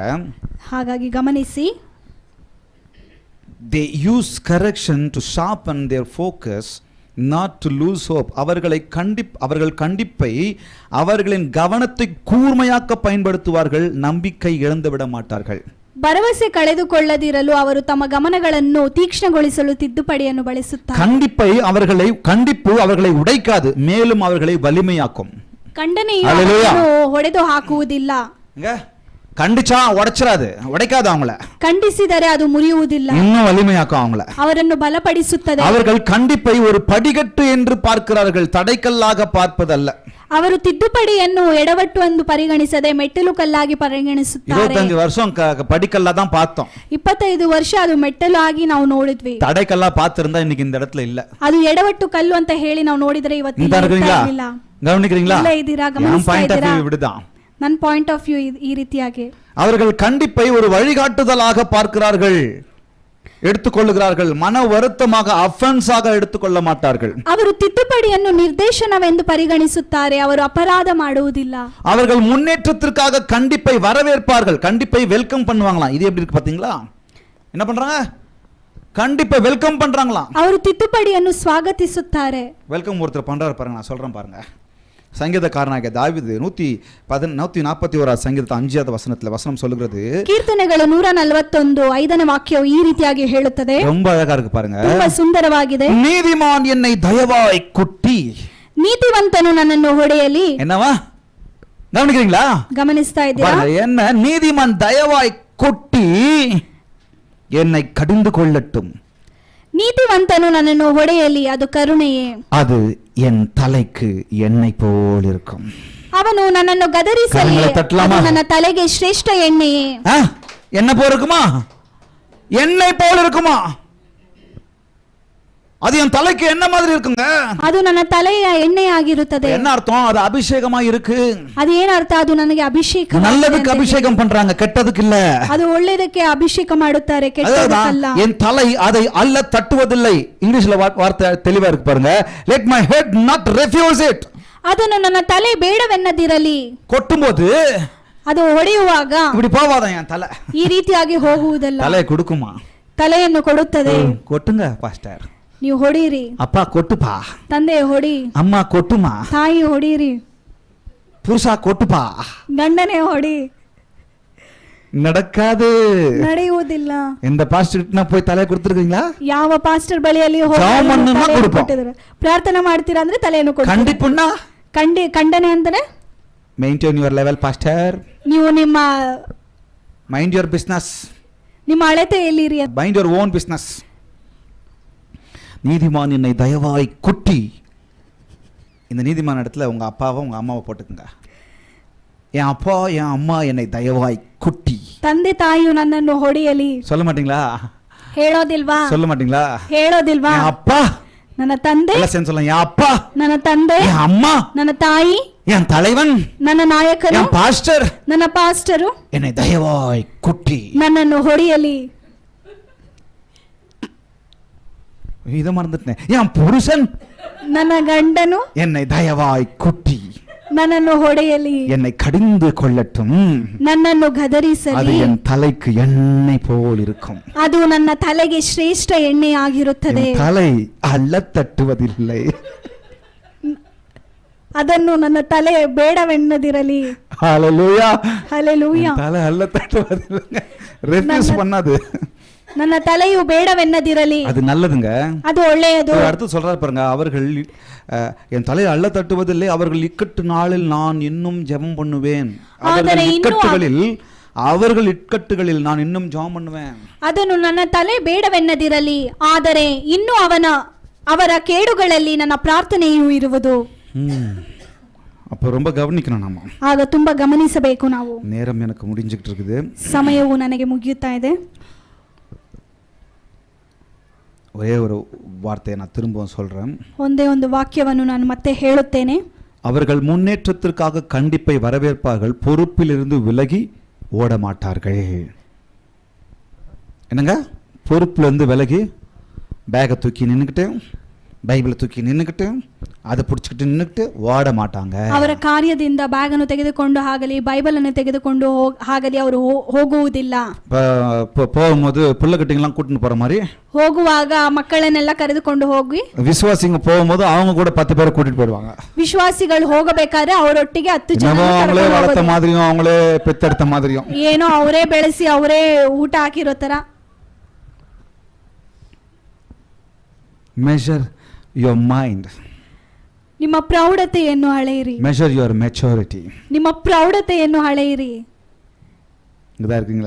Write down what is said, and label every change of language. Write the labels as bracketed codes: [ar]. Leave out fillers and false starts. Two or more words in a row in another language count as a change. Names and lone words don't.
[kn] ಹಾಗಾಗಿ ಗಮನಿಸಿ. [en] they use correction to sharpen their focus, not to lose hope. [ta] அவர்கள் கண்டிப்பை அவர்களின் கவனத்தை கூர்மையாக்க பயன்படுத்துவார்கள், நம்பிக்கை இழந்து விட மாட்டார்கள். [kn] ಭರವಸೆ ಕಳೆದುಕೊಳ್ಳದಿರಲು ಅವರು ತಮ್ಮ ಗಮನಗಳನ್ನು ತೀಕ್ಷ್ಣಗೊಳಿಸಲು ತಿದ್ದುಪಡಿಯನ್ನು ಬಳಸುತ್ತಾರೆ. [ta] கண்டிப்பு அவர்களை உடைக்காது, மேலும் அவர்களை வலிமையாக்கும். [kn] ಖಂಡನೆಯು ಹೊಡೆದು ಹಾಕುವುದಿಲ್ಲ. [ta] கண்டிச்சா உடைச்சிராது, உடைக்காது. அவங்கள [kn] கண்டிಸಿದರೆ ಅದು ಮುರಿಯುವುದಿಲ್ಲ, [ta] இன்னும் வலிமையாக்கும் அவங்கள. [kn] ಅವರನ್ನು ಬಲಪಡಿಸುತ್ತದೆ. [ta] அவர்கள் கண்டிப்பை ஒரு படிக்கட்டு என்று பார்க்கிறார்கள், தடைக்கல்லாக பார்ப்பதல்ல. [kn] ಅವರು ತಿದ್ದುಪಡಿಯನ್ನು ಎಡವಟ್ಟು ಎಂದು ಪರಿಗಣಿಸದೆ ಮೆಟ್ಟಿಲು ಕಲ್ಲಾಗಿ ಪರಿಗಣಿಸುತ್ತಾರೆ. [ta] 25 வருஷம் படிக்கல்லா தான் பார்த்தோம். [kn] 25 ವರ್ಷ ಅದು ಮೆಟ್ಟಲು ಆಗಿ ನಾವು ನೋಡಿದ್ವಿ. [ta] தடைக்கல்லா பார்த்திருந்தா இன்னைக்கு இந்த இடத்துல இல்ல. [kn] ಅದು ಎಡವಟ್ಟು ಕಲ್ಲು ಅಂತ ಹೇಳಿ ನಾವು ನೋಡಿದ್ರೆ ಇವತ್ತು ಇಲ್ಲ. [ta] கவனிக்கிறீங்களா? [kn] ಇಲ್ಲ ಇದ್ದೀರಾ? ಗಮನಿಸ್ತಾ ಇದ್ದೀರಾ? [ta] இப்படிதான் [kn] ನನ್ನ [en] point of view [kn] ಈ ರೀತಿಯಾಗಿ. [ta] அவர்கள் கண்டிப்பை ஒரு வழிகாட்டுதலாக பார்க்கிறார்கள், எடுத்துக்கொள்ளுகிறார்கள். மன வருத்தமாக, அஃபென்ஸாக எடுத்துக்கொள்ள மாட்டார்கள். [kn] ಅವರು ತಿದ್ದುಪಡಿಯನ್ನು ನಿರ್ದೇಶನವೆಂದು ಪರಿಗಣಿಸುತ್ತಾರೆ, ಅವರು ಅಪರಾಧ ಮಾಡುವುದಿಲ್ಲ. [ta] அவர்கள் முன்னேற்றத்திற்காக கண்டிப்பை வரவேற்பார்கள், கண்டிப்பை வெல்கம் பண்ணுவாங்களாம். இது எப்படி இருக்கு பாத்தீங்களா? என்ன பண்றாங்க? கண்டிப்பை வெல்கம் பண்றாங்களாம். [kn] ಅವರು ತಿದ್ದುಪಡಿಯನ್ನು ಸ್ವಾಗತಿಸುತ್ತಾರೆ. [ta] வெல்கம் ஒருத்தர் பண்றாரு பாருங்க, நான் சொல்றேன் பாருங்க. சங்கீதக்காரனாகிய தாவீது 141 சங்கீதத்தை 5வது வசனத்துல வசனம் சொல்லுகிறது. [kn] ಕೀರ್ತನೆಗಳು 141 5ನೇ ವಾಕ್ಯವು ಈ ರೀತಿಯಾಗಿ ಹೇಳುತ್ತದೆ. [ta] ரொம்ப அழகா இருக்கு பாருங்க. [kn] ತುಂಬಾ ಸುಂದರವಾಗಿದೆ. [ta] நீதிமான் என்னை தயவாய் குட்டி. [kn] ನೀತಿವಂತನು ನನ್ನನ್ನು ಹೊಡೆಯಲಿ. [ta] என்னவா கவனிக்கிறீங்களா? [kn] ಗಮನಿಸ್ತಾ ಇದ್ದೀರಾ? [ta] என்ன நீதிமான் தயவாய் குட்டி என்னை கடிந்து கொள்ளட்டும். [kn] ನೀತಿವಂತನು ನನ್ನನ್ನು ಹೊಡೆಯಲಿ, ಅದು ಕರುಣೆಯೇ. [ta] அது என் தலைக்கு எண்ணெய் போல் இருக்கும். [kn] ಅವನು ನನ್ನನ್ನು ಗದರಿಸಲಿ, ಅದು ನನ್ನ ತಲೆಗೆ ಶ್ರೇಷ್ಠ ಎಣ್ಣೆಯೇ. [ta] என்ன போல் இருக்குமா? எண்ணெய் போல் இருக்குமா? அது என் தலைக்கு என்ன மாதிரி இருக்குங்க? [kn] ಅದು ನನ್ನ ತಲೆಯ ಎಣ್ಣೆಯಾಗಿರುತ್ತದೆ. [ta] என்ன அர்த்தம்? அது அபிஷேகமா இருக்கு. [kn] ಅದು ಏನ ಅರ್ಥ? ಅದು ನನಗೆ ಅಭಿಷೇಕ. [ta] நல்லதுக்கு அபிஷேகம் பண்றாங்க, கெட்டதுக்கு இல்ல. [kn] ಅದು ಒಳ್ಳೆಯದಕ್ಕೆ ಅಭಿಷೇಕ ಮಾಡುತ್ತಾರೆ, ಕೆಟ್ಟದಕ್ಕಲ್ಲ. [ta] என் தலை அதை அல்ல தட்டுவதில்லை. இங்கிலீஷ்ல வார்த்தை தெளிவா இருக்கு பாருங்க. [en] let my head not refuse it. [kn] ಅದನ್ನು ನನ್ನ ತಲೆ ಬೇಡವೆನ್ನದಿರಲಿ. [ta] கொட்டும்போது [kn] ಅದು ಹೊಡೆಯುವಾಗ [ta] இப்படி போவாத என் தலை. [kn] ಈ ರೀತಿಯಾಗಿ ಹೋಗುವುದಲ್ಲ. [ta] தலை கொடுக்குமா? [kn] ತಲೆಯನ್ನು ಕೊಡುತ್ತದೆ. [ta] கொட்டுங்க பாஸ்டர். [kn] ನೀವು ಹೊಡೀರಿ. [ta] அப்பா கொட்டுப்பா. [kn] ತಂದೆ ಹೊಡಿ. [ta] அம்மா கொட்டுமா. [kn] ತಾಯಿ ಹೊಡೀರಿ. [ta] புருஷ கொட்டுப்பா. [kn] ಗಂಡನೇ ಹೊಡಿ. [ta] நடக்காது, [kn] ನಡೆಯುವುದಿಲ್ಲ. [ta] இந்த பாஸ்டர்கிட்ட போய் தலை கொடுத்துருக்கீங்களா? [kn] ಯಾವ ಪಾಸ್ಟರ್ ಬಳಿಯಲ್ಲಿ ಪ್ರಾರ್ಥನೆ ಮಾಡ್ತೀರಾ ಅಂದ್ರೆ ತಲೆಯನ್ನು ಕೊಡ್ತೀರಾ? ಖಂಡಿಪುಣ್ಣ ಖಂಡನೆ ಅಂದ್ರೆ [en] maintain your level pastor. [kn] ನೀವು ನಿಮ್ಮ [en] mind your business, [kn] ನಿಮ್ಮ ಅಳತೆಯಲ್ಲಿರಿ. [en] mind your own business. [ta] நீதிமான் என்னை தயவாய் குட்டி. இந்த நீதிமான் இடத்துல உங்க அப்பாவை உங்க அம்மாவை போட்டுக்குங்க. என் அப்பா என் அம்மா என்னை தயவாய் குட்டி. [kn] ತಂದೆ ತಾಯಿಯು ನನ್ನನ್ನು ಹೊಡೆಯಲಿ. [ta] சொல்ல மாட்டீங்களா? [kn] ಹೇಳೋದಿಲ್ವಾ? [ta] சொல்ல மாட்டீங்களா? [kn] ಹೇಳೋದಿಲ್ವಾ? [ta] என் அப்பா, [kn] ನನ್ನ ತಂದೆ, ಎಲ್ಲ ಸೇರಿ [ta] சொல்லலாம். என் அப்பா, [kn] ನನ್ನ ತಂದೆ, [ta] என் அம்மா, [kn] ನನ್ನ ತಾಯಿ, [ta] என் தலைவன், [kn] ನನ್ನ ನಾಯಕನು, [ta] என் பாஸ்டர், [kn] ನನ್ನ ಪಾಸ್ಟರು [ta] என்னை தயவாய் குட்டி. [kn] ನನ್ನನ್ನು ಹೊಡೆಯಲಿ. [ta] இதை மறந்துட்டேன். என் புருஷன், [kn] ನನ್ನ ಗಂಡನು [ta] என்னை தயவாய் குட்டி. [kn] ನನ್ನನ್ನು ಹೊಡೆಯಲಿ. [ta] என்னை கடிந்து கொள்ளட்டும். [kn] ನನ್ನನ್ನು [ta] அது [kn] ಗದರಿಸಲಿ. [ta] என் தலைக்கு எண்ணெய் போல் இருக்கும். [kn] ಅದು ನನ್ನ ತಲೆಗೆ ಶ್ರೇಷ್ಠ ಎಣ್ಣೆಯಾಗಿರುತ್ತದೆ. [ta] என் தலை அல்ல தட்டுவதில்லை. [kn] ಅದನ್ನು ನನ್ನ ತಲೆ ಬೇಡವೆನ್ನದಿರಲಿ. [ta] ஹalleluya. [kn] ಹಲ್ಲೆಲೂಯಾ. [ta] தலை அல்ல தட்டுவதில்லை. ரெஃப்யூஸ் பண்ணாது. [kn] ನನ್ನ ತಲೆಯು ಬೇಡವೆನ್ನದಿರಲಿ. [ta] அது நல்லதுங்க. [kn] ಅದು ಒಳ್ಳೆಯದು. [ta] அடுத்து சொல்றாரு பாருங்க. அவர்கள் என் தலையை அள்ள தட்டுவதில்லை, அவர்கள் இக்கட்டு நாளில் நான் இன்னும் ஜெபம் பண்ணுவேன். அவர்கள் இக்கட்டுகளில் நான் இன்னும் ஜெபம் பண்ணுவேன். [kn] ಅದನ್ನು ನನ್ನ ತಲೆ ಬೇಡವೆನ್ನದಿರಲಿ, ಆದರೆ ಇನ್ನೂ ಅವರ ಕೇಡುಗಳಲ್ಲಿ ನನ್ನ ಪ್ರಾರ್ಥನೆಯೂ ಇರುವುದು. [ta] அப்போ ரொம்ப கவனிக்கணும் நாம. [kn] ಆಗ ತುಂಬಾ ಗಮನಿಸಬೇಕು ನಾವು. [ta] நேரம் எனக்கு முடிஞ்சிட்டு இருக்குது. [kn] ಸಮಯವು ನನಗೆ ಮುಗಿಯುತ್ತಾ ಇದೆ. [ta] ஒரே ஒரு வார்த்தையை நான் திரும்பவும் சொல்றேன். [kn] ಒಂದೇ ಒಂದು ವಾಕ್ಯವನ್ನು ನಾನು ಮತ್ತೆ ಹೇಳುತ್ತೇನೆ. [ta] அவர்கள் முன்னேற்றத்திற்காக கண்டிப்பை வரவேற்பார்கள், பொறுப்பிலிருந்து விலகி ஓட மாட்டார்கள். என்னங்க? பொறுப்பிலிருந்து விலகி பேகை தூக்கி நின்றுக்கிட்டு, பைபிளை தூக்கி நின்றுக்கிட்டு, அதை பிடிச்சிக்கிட்டு நின்றுக்கிட்டு ஓட மாட்டாங்க. [kn] ಅವರ ಕಾರ್ಯದಿಂದ ಬ್ಯಾಗನ್ನು ತೆಗೆದುಕೊಂಡು ಆಗಲಿ, ಬೈಬಲನ್ನು ತೆಗೆದುಕೊಂಡು ಆಗಲಿ ಅವರು ಹೋಗುವುದಿಲ್ಲ. [ta] போகும்போது பிள்ளைகிட்டலாம் கூட்டிட்டு போற மாதிரி, [kn] ಹೋಗುವಾಗ ಮಕ್ಕಳನ್ನೆಲ್ಲ ಕರೆದುಕೊಂಡು ಹೋಗಿ, [ta] விசுவாசிங்க போகும்போது அவங்க கூட 10 பேரை கூட்டிட்டு போயிடுவாங்க. [kn] ವಿಶ್ವಾಸಿಗಳು ಹೋಗಬೇಕಾದ್ರೆ ಅವರೊಟ್ಟಿಗೆ 10 ಜನ [ta] அவங்களே வளர்த்த மாதிரியும் அவங்களே பெத்தெடுத்த மாதிரியும், [kn] ಏನೋ ಅವರೇ ಬೆಳೆಸಿ ಅವರೇ ಊಟ ಹಾಕಿರೋ ತರ. [en] measure your mind. [kn] ನಿಮ್ಮ ಪ್ರೌಢತೆಯನ್ನು ಅಳೆಯಿರಿ. [en] measure your maturity. [kn] ನಿಮ್ಮ ಪ್ರೌಢತೆಯನ್ನು ಅಳೆಯಿರಿ. [ta] இங்கதான் இருக்கீங்களா?